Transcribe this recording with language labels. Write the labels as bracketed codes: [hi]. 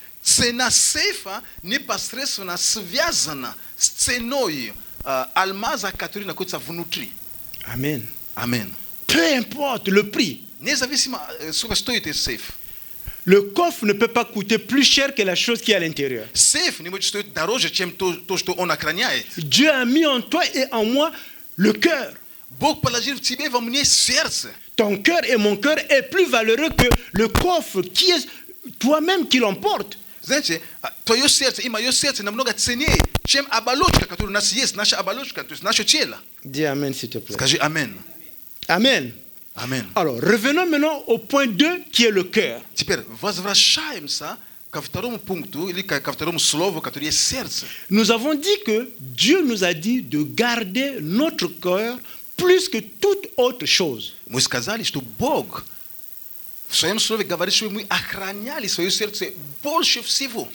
[ru] цена сейфа непосредственно связана с ценой алмаза, который находится внутри. [fr] Amen. [ru] Амин. [fr] Peu importe le prix. [ru] Независимо, сколько стоит этот сейф. [fr] Le coffre ne peut pas coûter plus cher que la chose qui est à l'intérieur. [ru] Сейф не может стоить дороже, чем то, что он охраняет. [fr] Dieu a mis en toi et en moi le cœur. [ru] Бог положил в тебе, во мне сердце. [fr] Ton cœur et mon cœur est plus valeureux que le coffre qui est toi-même qui l'emporte. [ru] Знаете, твое сердце и мое сердце намного ценнее, чем оболочка, которая у нас есть, наша оболочка, то есть наше тело. [fr] Dis Amen s'il te plaît. [ru] Скажи амин. [fr] Amen. [ru] Амин. [fr] Alors, revenons maintenant au point 2 qui est le cœur. [ru] Теперь возвращаемся ко второму пункту, или ко второму слову, который есть сердце. [fr] Nous avons dit que Dieu nous a dit de garder notre cœur plus que toute autre chose. [ru] Мы сказали, что Бог в своем слове говорит, что мы охраняли свое сердце больше всего.